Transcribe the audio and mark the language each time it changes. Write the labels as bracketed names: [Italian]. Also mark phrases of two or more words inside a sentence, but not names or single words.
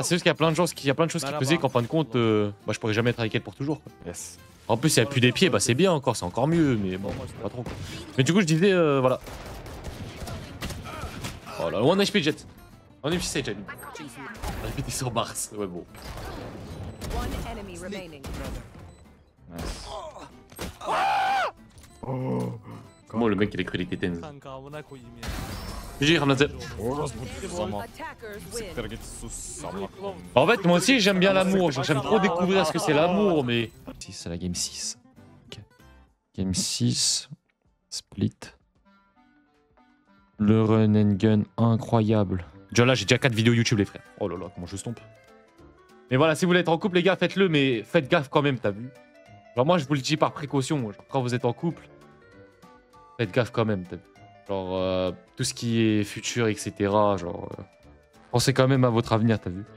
[French] C'est juste qu'il y a plein de choses qui faisaient qu'en fin de compte, bah, je pourrais jamais être avec elle pour toujours, quoi. [English] Yes. [French] En plus, si elle appuie des pieds, bah, c'est bien encore, c'est encore mieux, mais bon, pas trop, quoi. Mais du coup, je disais, voilà. Oh là, [English] one HP jet. [French] On est jet. On était sur Mars. Ouais, bon. [English] One enemy remaining. Nice. [French] Comment le mec il a cru les tétans? [Turkish] Kanka amına koyayım ya. [English] GG, Ramnazel. [Turkish] Zaman. [English] Attackers win. [Turkish] Siktir git sus salak. [French] En fait, moi aussi, j'aime bien l'amour. Genre, j'aime trop découvrir ce que c'est l'amour, mais. Si, c'est la game 6. Ok. Game 6. [English] Split. [French] Le [English] run and gun [French] incroyable. Déjà là, j'ai déjà 4 vidéos YouTube, les frères. Oh là là, comment je stompe. Mais voilà, si vous voulez être en couple, les gars, faites-le, mais faites gaffe quand même, t'as vu? Genre, moi, je vous le dis par précaution. Genre, quand vous êtes en couple, faites gaffe quand même, t'as vu? Genre, tout ce qui est futur, etc. Genre, pensez quand même à votre avenir, t'as vu?